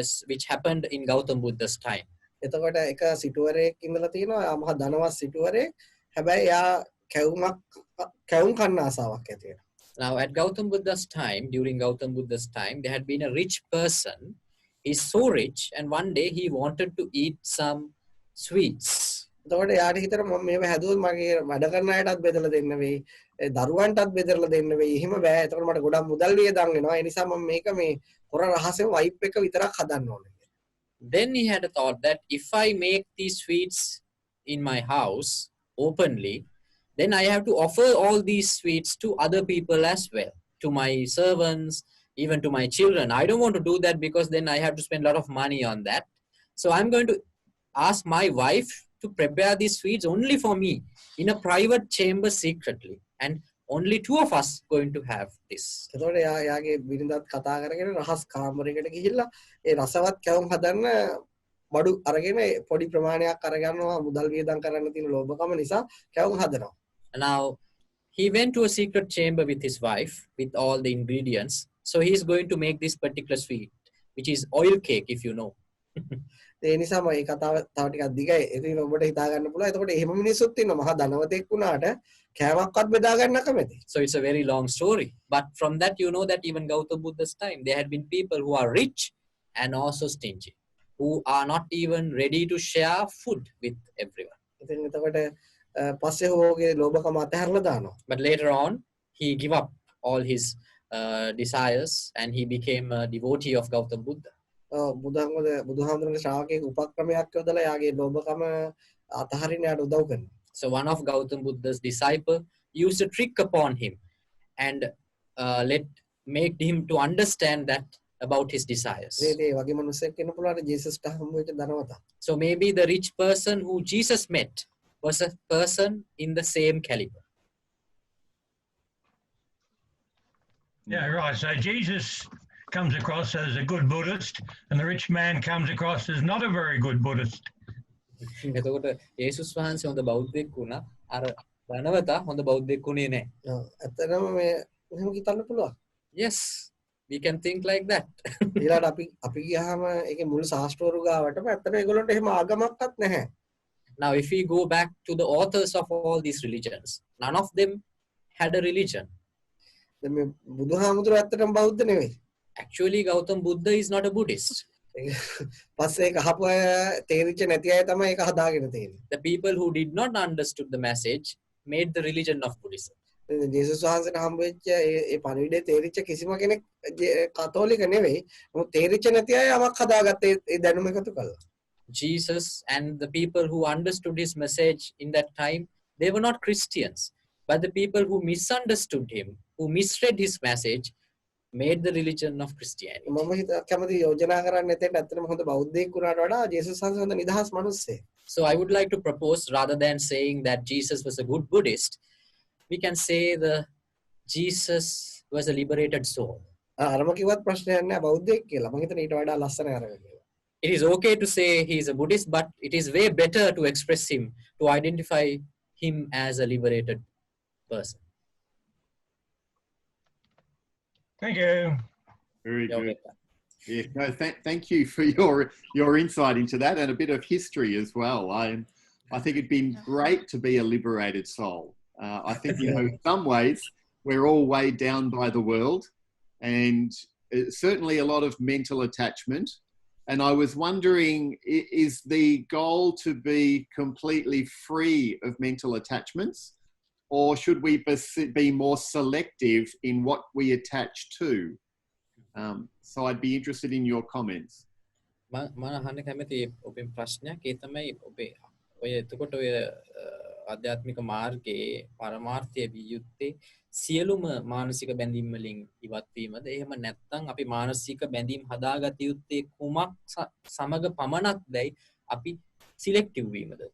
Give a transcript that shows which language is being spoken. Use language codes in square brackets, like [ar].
[en] which happened in Gautam Buddha's time. [si] එතකොට එක සිටුවරයෙක් ඉඳලා තියෙනවා. එයා මහා ධනවත් සිටුවරයෙක්. හැබැයි එයා කැවුම් කන්න ආසාවක් ඇති වෙනවා. [en] Now, at Gautam Buddha's time, during Gautam Buddha's time, there had been a rich person. He's so rich, and one day he wanted to eat some sweets. [si] එතකොට යාට හිතන මම මේව හැදුවොත් මගේ වැඩ කරන අයටත් බෙදලා දෙන්න වෙයි. දරුවන්ටත් බෙදලා දෙන්න වෙයි. එහෙම බෑ. එතකොට මට ගොඩක් මුදල් වියදම් වෙනවා. ඒ නිසා මම මේක මේ හොර රහසෙම වයිප් එක විතරක් හදන්න ඕනේ. [en] Then he had a thought that if I make these sweets in my house openly, then I have to offer all these sweets to other people as well, to my servants, even to my children. I don't want to do that because then I have to spend a lot of money on that. So I'm going to ask my wife to prepare these sweets only for me in a private chamber secretly, and only two of us going to have this. [si] එතකොට යාගේ බිරිඳත් කතා කරගෙන රහස් කාමරයකට ගිහිල්ලා ඒ රසවත් කැවුම් හදන්න බඩු අරගෙන පොඩි ප්‍රමාණයක් අරගන්නවා මුදල් වියදම් කරන්න තියෙන ලෝභකම නිසා කැවුම් හදනවා. [en] Now he went to a secret chamber with his wife with all the ingredients. So he is going to make this particular sweet, which is oil cake, if you know. [si] ඒ නිසා මම මේ කතාව තව ටිකක් දිගයි. ඉතින් ඔබට හිතා ගන්න පුළුවන්. එතකොට එහෙම මිනිස්සුත් ඉන්නවා. මහා ධනවතෙක් වුණාට කෑමක්වත් බෙදා ගන්න කැමති. [en] So it's a very long story. But from that, you know that even Gautam Buddha's time, there had been people who are rich and also stingy, who are not even ready to share food with everyone. [si] ඉතින් එතකොට පස්සේ හොගේ ලෝභකම අතහැරලා දානවා. [en] But later on, he gave up all his desires and he became a devotee of Gautam Buddha. [si] බුදුහාමුදුරන්ගේ ශ්‍රාවකයෙක් උපක්‍රමයක් යොදලා යාගේ ලෝභකම අතහරින්න යාට උදව් කරනවා. [en] So one of Gautam Buddha's disciple used a trick upon him and made him to understand that about his desires. [si] ඒ වගේ මිනිස්සෙක් වෙන්න පුළුවන් ජේසස්ට හමු වෙච්ච ධනවතා. [en] So maybe the rich person who Jesus met was a person in the same caliber. Yeah, right. So Jesus comes across as a good Buddhist, and the rich man comes across as not a very good Buddhist. [si] එතකොට යේසුස් වහන්සේ හොඳ බෞද්ධයෙක් වුණා. අර ධනවතා හොඳ බෞද්ධයෙක් වුණේ නැහැ. ඇත්තටම මේ එහෙම හිතන්න පුළුවන්. [en] Yes, we can think like that. [si] ඊළඟට අපි ගියාම ඒකේ මුළු ශාස්ත්‍රවරු ගාවටම ඇත්තට ඒගොල්ලන්ට එහෙම ආගමක්වත් නැහැ. [en] Now, if we go back to the authors of all these religions, none of them had a religion. [si] දැන් මේ බුදුහාමුදුරුවෝ ඇත්තටම බෞද්ධ නෙවෙයි. [en] Actually, Gautam Buddha is not a Buddhist. [si] පස්සේ ඒක අහපු අය තේරිච්ච නැති අය තමයි ඒක හදාගෙන තියෙන්නේ. [en] The people who did not understood the message made the religion of Buddhism. [si] ජේසුස් වහන්සේට හම්බ වෙච්ච ඒ පණිවිඩය තේරිච්ච කිසිම කෙනෙක් කතෝලික නෙවෙයි. මොකද තේරිච්ච නැති අය යමක් හදාගත්තේ ඒ දැනුම එකතු කළා. [en] Jesus and the people who understood his message in that time, they were not Christians. But the people who misunderstood him, who misread his message, made the religion of Christianity. [si] මම හිත කැමති යෝජනා කරන්න එතෙන්ට ඇත්තටම හොඳ බෞද්ධයෙක් වුණාට වඩා ජේසුස් වහන්සේ හොඳ නිදහස් මිනිස්සෙක්. [en] So I would like to propose, rather than saying that Jesus was a good Buddhist, we can say the Jesus was a liberated soul. [si] අරම කිව්වත් ප්‍රශ්නයක් නෑ බෞද්ධයෙක් කියලා. මම හිතන ඊට වඩා ලස්සන අරගෙන කියලා. [en] It is okay to say he is a Buddhist, but it is way better to express him, to identify him as a liberated person. Thank you. Very You're good. welcome. Yeah, no, thank you for your insight into that and a bit of history as well. I think it'd been great to be a liberated soul. I think, you know, in some ways we're all weighed down by the world, and certainly a lot of mental attachment. And I was wondering, is the goal to be completely free of mental attachments, or should we be more selective in what we attach to? So I'd be interested in your comments. [si] මම අහන්න කැමති ඔබෙන් ප්‍රශ්නයක්. ඒ තමයි ඔබේ ඔය එතකොට ඔය ආධ්‍යාත්මික මාර්ගයේ පරමාර්ථය විය යුත්තේ සියලුම මානසික බැඳීම් වලින් ඉවත් වීමද? එහෙම නැත්නම් අපි මානසික බැඳීම් හදාගත යුත්තේ කුමක් සමග පමණක්දයි අපි සිලෙක්ටිව් වීමද?